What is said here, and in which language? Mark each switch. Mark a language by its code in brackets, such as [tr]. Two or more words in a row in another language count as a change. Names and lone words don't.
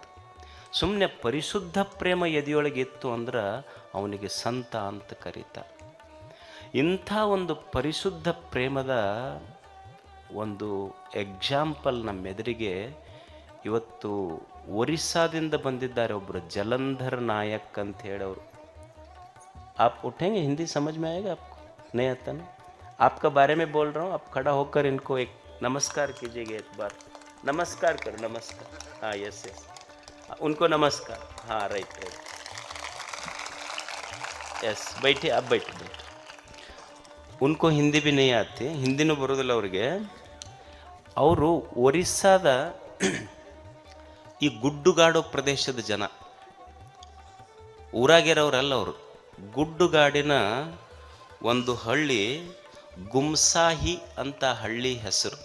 [kn] ಸುಮ್ಮನೆ ಪರಿಶುದ್ಧ ಪ್ರೇಮ ಎದೆಯೊಳಗೆ ಇತ್ತು ಅಂದ್ರೆ ಅವನಿಗೆ ಸಂತ ಅಂತ ಕರೀತಾರೆ. ಇಂಥ ಒಂದು ಪರಿಶುದ್ಧ ಪ್ರೇಮದ ಒಂದು ಎಕ್ಸಾಂಪಲ್ ನಮ್ಮೆದುರಿಗೆ ಇವತ್ತು ಒರಿಸ್ಸಾದಿಂದ ಬಂದಿದ್ದಾರೆ ಒಬ್ಬರು ಜಲಂಧರ್ ನಾಯಕ್ ಅಂತ ಹೇಳೋರು. [hi] आप उठेंगे? हिंदी समझ में आएगा आपको? नहीं आता ना? आपका बारे में बोल रहा हूँ. आप खड़ा होकर इनको एक नमस्कार कीजिएगा एक बार. नमस्कार करो. नमस्कार. हाँ, [en] yes yes, [hi] उनको नमस्कार. हाँ, [en] right right, yes. [hi] बैठिए, आप बैठिए बैठिए. उनको हिंदी भी नहीं आती, [kn] ಹಿಂದಿನೂ ಬರೋದಿಲ್ಲ ಅವ್ರಿಗೆ. ಅವರು ಒರಿಸ್ಸಾದ ಈ ಗುಡ್ಡುಗಾಡು ಪ್ರದೇಶದ ಜನ, ಊರಾಗಿರೋರಲ್ಲ ಅವರು. ಗುಡ್ಡುಗಾಡಿನ ಒಂದು ಹಳ್ಳಿ ಗುಮ್ಸಾಹಿ ಅಂತ ಹಳ್ಳಿ ಹೆಸರು.